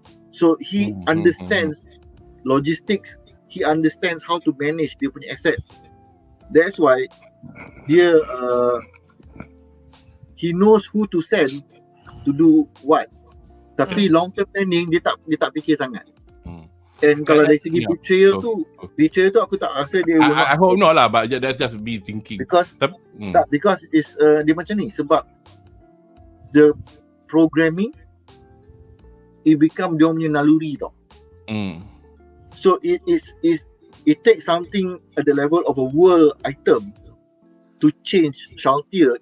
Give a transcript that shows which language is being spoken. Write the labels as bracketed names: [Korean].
[English] So he understands logistics, he understands how to manage [Malay] dia punya [English] assets. That's why dia he knows who to send to do what. [Malay] Tapi [English] long term planning [Malay] dia tak fikir sangat. And kalau dari segi betrayal tu aku tak rasa dia [English] I hope not lah, but that's just me thinking. Because because it's [Malay] dia macam ni, sebab [English] the programming it become [Malay] dia punya naluri tau. [English] So it takes something at the level of a world item to change Shaltier.